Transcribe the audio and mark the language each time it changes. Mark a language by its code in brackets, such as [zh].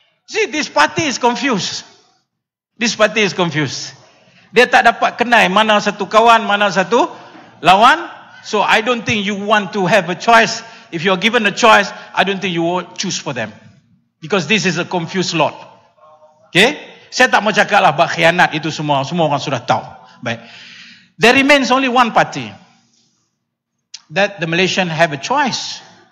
[en] See, this party is confused. This party is confused. [ms] Dia tak dapat kenal mana satu kawan, mana satu lawan. [en] So I don't think you want to have a choice. If you are given a choice, I don't think you will choose for them. Because this is a confused lot. [ms] Okay? Saya tak mau cakap lah bab khianat itu semua. Semua orang sudah tahu. Baik. [en] There remains only one party. That the Malaysian have a choice.